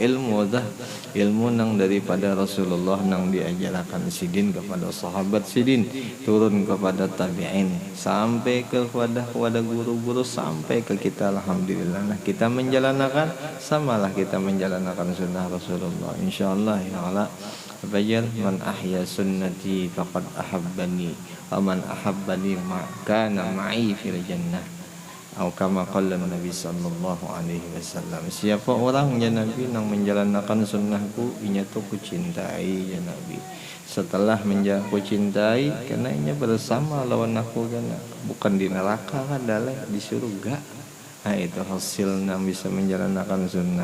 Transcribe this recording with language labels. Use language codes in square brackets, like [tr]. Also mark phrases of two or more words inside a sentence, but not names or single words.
[bjn] Ilmu nang daripada Rasulullah nang diajarkan sidin kepada sahabat sidin, turun kepada tabi'in sampai kepada guru-guru sampai ke kita, alhamdulillah. Nah kita menjalankan samalah kita menjalankan sunnah Rasulullah [ar] إن شاء الله يا الله. بيان من أحيا سنتي فقد أحبني ومن أحبني كان معي في الجنة atau كما قال النبي صلى الله عليه وسلم. [bjn] Siapa orangnya Nabi yang menjalankan sunnahku, inya tu kucintai ya Nabi. Setelah ku cintai, karena inya bersama lawan aku kan, bukan di neraka kan, adalah di surga. Nah itu hasil yang bisa menjalankan sunnah.